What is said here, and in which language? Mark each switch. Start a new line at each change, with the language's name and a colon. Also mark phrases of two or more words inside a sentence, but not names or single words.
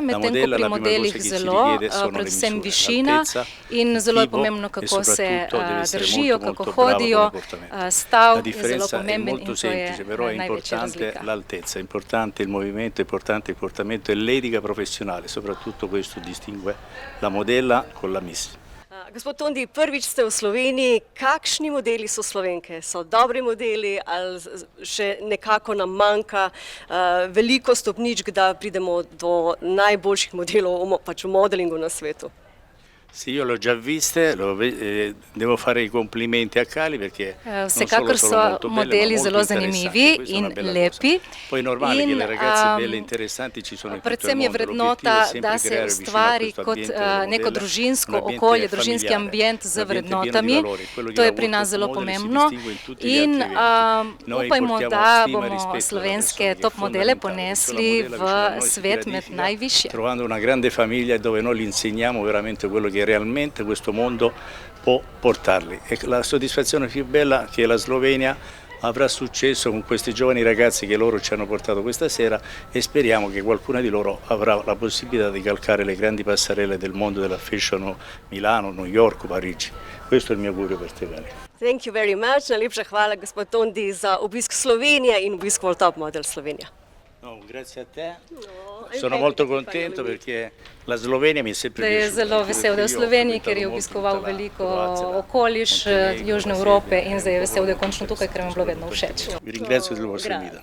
Italian: La modella, la prima cosa che si richiede sono le misure, l'altezza, il tipo e soprattutto deve essere molto brava con il comportamento. La differenza è molto semplice, però è importante l'altezza, è importante il movimento, è importante il comportamento e l'etica professionale, soprattutto questo distingue la modella con la Miss.
Slovenian: Gospod Tondi, prvič ste v Sloveniji. Kakšni modeli so Slovenke? So dobri modeli ali še nekako nam manjka veliko stopničk, da pridemo do najboljših modelov pač v modelingu na svetu?
Italian: Sì, io l'ho già viste, devo fare i complimenti a Cali perché
Slovenian: vsekakor so modeli zelo zanimivi in lepi.
Italian: Poi è normale che le ragazze belle e interessanti ci sono in tutto il mondo.
Slovenian: Predvsem je vrednota, da se ustvari kot neko družinsko okolje, družinski ambient z vrednotami. To je pri nas zelo pomembno in upajmo, da bomo slovenske top modele ponesli v svet med najvišje.
Italian: Trovando una grande famiglia dove noi li insegniamo veramente quello che realmente questo mondo può portarli. E la soddisfazione più bella che la Slovenia avrà successo con questi giovani ragazzi che loro ci hanno portato questa sera e speriamo che qualcuna di loro avrà la possibilità di calcare le grandi passerelle del mondo della fashion Milano, New York, Parigi. Questo è il mio augurio per te, Cali.
English: Thank you very much.
Slovenian: Najlepša hvala, gospod Tondi, za obisk Slovenije in obisk World Top Model Slovenija.
Italian: Grazie a te. Sono molto contento perché la Slovenija mi je sempre piaciuta.
Slovenian: Da je zelo vesel, da je v Sloveniji, ker je obiskoval veliko okoliš Južne Evrope in zdaj je vesel, da je končno tukaj, ker mi je bilo vedno všeč.
Italian: Vi ringrazio della vostra vita.